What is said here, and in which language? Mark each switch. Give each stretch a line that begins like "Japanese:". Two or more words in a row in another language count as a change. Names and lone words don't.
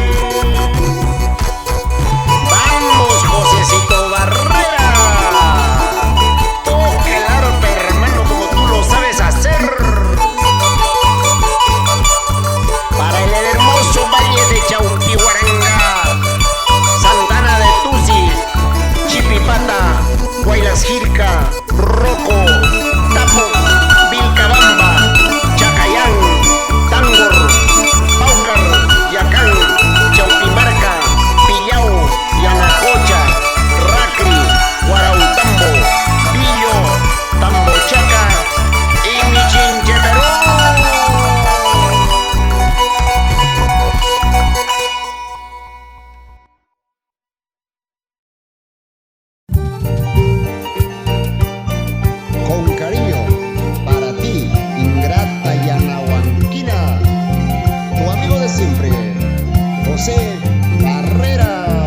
Spanish: Vamos, Josecito Barrera, toca el arpa, hermano, como tú lo sabes hacer. Para el hermoso valle de Chaupihuaranga, Santana de Tusi, Chipipata, Guaylas Jirca, Roco, Tapo, Vilcabamba, Chacayán, Tangor, Paucar, Yacán, Chaupimarca, Pillao, Yanacocha, Racri, Guarautambo, Pillo, Tambochaca y Michinche, con cariño para ti, ingrata yanahuanquina, tu amigo de siempre, José Barrera.